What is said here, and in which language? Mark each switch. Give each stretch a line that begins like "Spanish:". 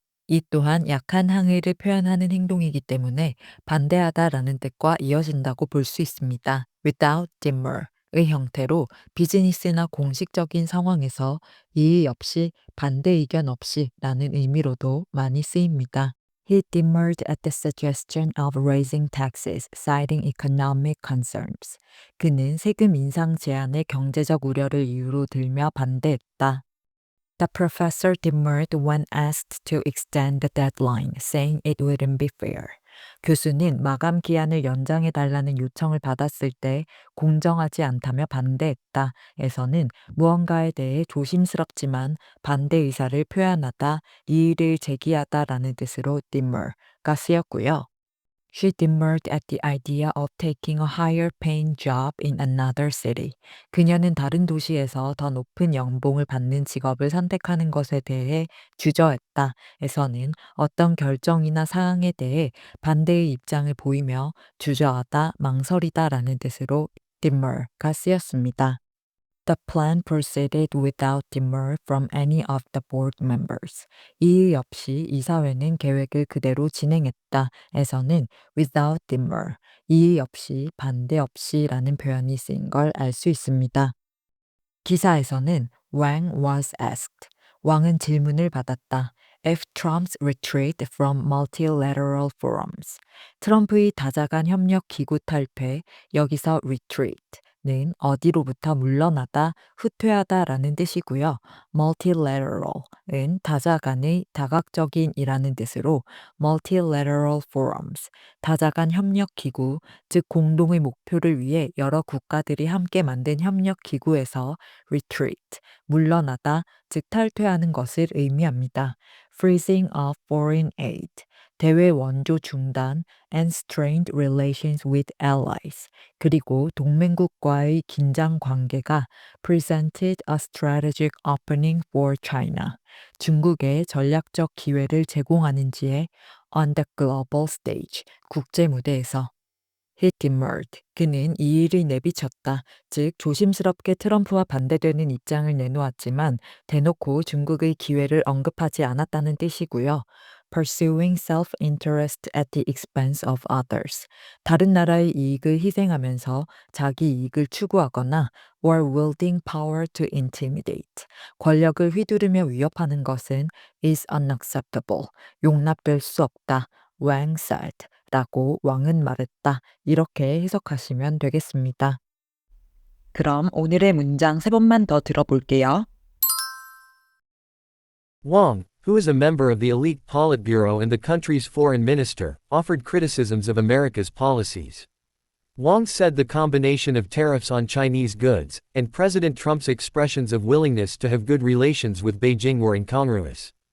Korean: 이 또한 약한 항의를 표현하는 행동이기 때문에 반대하다라는 뜻과 이어진다고 볼 수 있습니다. without demur의 형태로 비즈니스나 공식적인 상황에서 이의 없이, 반대 의견 없이 라는 의미로도 많이 쓰입니다.
English: He demurred at the suggestion of raising taxes, citing economic concerns.
Korean: 그는 세금 인상 제안의 경제적 우려를 이유로 들며 반대했다.
English: The professor demurred when asked to extend the deadline, saying it wouldn't be fair.
Korean: 교수는 마감 기한을 연장해 달라는 요청을 받았을 때 공정하지 않다며 반대했다. 에서는 무언가에 대해 조심스럽지만 반대 의사를 표현하다, 이의를 제기하다라는 뜻으로 demur가 쓰였고요.
English: She demurred at the idea of taking a higher paying job in another city.
Korean: 그녀는 다른 도시에서 더 높은 연봉을 받는 직업을 선택하는 것에 대해 주저했다. 에서는 어떤 결정이나 사항에 대해 반대의 입장을 보이며 주저하다, 망설이다 라는 뜻으로 demur가 쓰였습니다.
English: The plan proceeded without demur from any of the board members.
Korean: 이의 없이 이사회는 계획을 그대로 진행했다. 에서는 without demur, 이의 없이, 반대 없이라는 표현이 쓰인 걸 알 수 있습니다. 기사에서는
English: Wang was asked.
Korean: 왕은 질문을 받았다.
English: If Trump's retreat from multilateral forums.
Korean: 트럼프의 다자간 협력 기구 탈퇴, 여기서 retreat는 어디로부터 물러나다, 후퇴하다라는 뜻이고요. multilateral은 다자간의 다각적인이라는 뜻으로 multilateral forums, 다자간 협력 기구, 즉 공동의 목표를 위해 여러 국가들이 함께 만든 협력 기구에서 retreat, 물러나다, 즉 탈퇴하는 것을 의미합니다.
English: freezing of foreign aid,
Korean: 대외 원조 중단
English: and strained relations with allies,
Korean: 그리고 동맹국과의 긴장 관계가
English: presented a strategic opening for China,
Korean: 중국에 전략적 기회를 제공하는지에
English: on the global stage,
Korean: 국제 무대에서
English: He demurred.
Korean: 그는 이 일을 내비쳤다. 즉 조심스럽게 트럼프와 반대되는 입장을 내놓았지만 대놓고 중국의 기회를 언급하지 않았다는 뜻이고요.
English: Pursuing self-interest at the expense of others.
Korean: 다른 나라의 이익을 희생하면서 자기 이익을 추구하거나
English: or wielding power to intimidate.
Korean: 권력을 휘두르며 위협하는 것은
English: is unacceptable.
Korean: 용납될 수 없다.
English: Wang said.
Korean: 라고 왕은 말했다. 이렇게 해석하시면 되겠습니다. 그럼 오늘의 문장 세 번만 더 들어볼게요.
English: Wang, who is a member of the elite Politburo and the country's foreign minister, offered criticisms of America's policies. Wang said the combination of tariffs on Chinese goods and President Trump's expressions of willingness to have good relations with Beijing were incongruous.